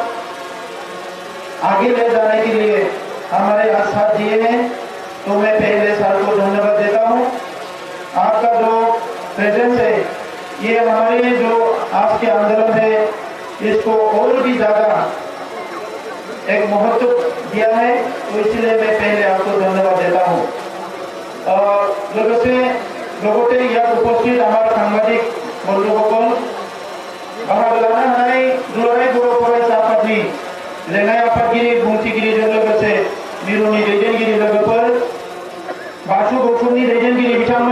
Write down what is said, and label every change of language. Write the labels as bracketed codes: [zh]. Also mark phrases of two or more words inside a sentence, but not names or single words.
[hi] आगे ले जाने के लिए हमारे आज साथ दिए हैं, तो मैं पहले सर को धन्यवाद देता हूँ। आपका जो प्रेजेंस है ये हमारे जो आज के आंदोलन है इसको और भी ज्यादा एक महत्व दिया है, तो इसलिए मैं पहले आपको धन्यवाद देता हूँ। [brx] लोगोसे लोगोटे यात उपस्थित [as] আমাৰ সাংবাদিক বন্ধুসকল, [brx] बाहागो लानो हानाय दुलाराय बर' फरायसा आफादनि लेङाइ आफादगिरि बुंथिगिरिजों लोगोसे मिरुनि दैदेनगिरि लोगोफोर, बाथौ गौथुमनि दैदेनगिरि बिथांमोन,